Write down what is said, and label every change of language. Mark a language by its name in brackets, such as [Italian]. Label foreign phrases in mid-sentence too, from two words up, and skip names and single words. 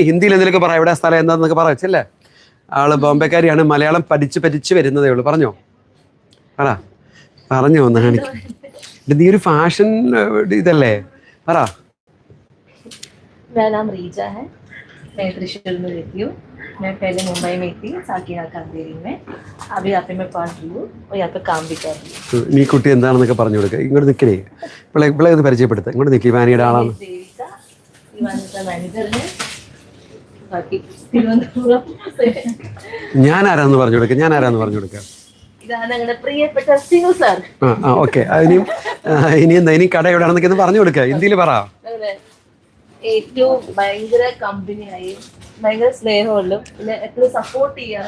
[Malayalam] ഹിന്ദിയിൽ എന്തെങ്കിലുമൊക്കെ പറയാം. എവിടെ സ്ഥലം എന്താണെന്നൊക്കെ പറ വെച്ചല്ലേ. ആള് ബോംബെക്കാരിയാണ്. മലയാളം പഠിച്ച് വരുന്നതേ ഉള്ളൂ. പറഞ്ഞോ ഒന്ന് കാണിക്കും. നീ ഒരു ഫാഷൻ ഇതല്ലേ? പറ. [Hindi] मैं त्रिशूर में रहती हूँ. मैं पहले मुंबई में थी, साकीनाथ अंधेरी में. अभी यहाँ पे मैं पढ़ रही हूँ और यहाँ पे काम भी कर रही हूँ. [Malayalam] നീ കുട്ടി എന്താണെന്നൊക്കെ പറഞ്ഞു കൊടുക്കുക. ഇങ്ങോട്ട് നിൽക്കണേ, ഇവിടെ ഇത് പരിചയപ്പെടുത്തുക. ഇങ്ങോട്ട് നിൽക്കി, വാനിയുടെ ആളാണ്. [Hindi] देविका, इवानिका मैनेजर है. बाकी തിരുവനന്തപുരം से. [Malayalam] ഞാൻ ആരാന്ന് പറഞ്ഞു കൊടുക്കുക. ഇതാണ് ഞങ്ങളുടെ പ്രിയപ്പെട്ട സിനു സാർ. ഓക്കെ. ഇനി എന്താ, ഇനി കട എവിടെയാണെന്നൊക്കെ പറഞ്ഞു കൊടുക്കുക. ഹിന്ദിയിൽ പറ. ഏറ്റവും ഭയങ്കര കമ്പനിയായി, ഭയങ്കര സ്നേഹമുള്ളൂ, പിന്നെ എപ്പോഴും സപ്പോർട്ട് ചെയ്യാനും.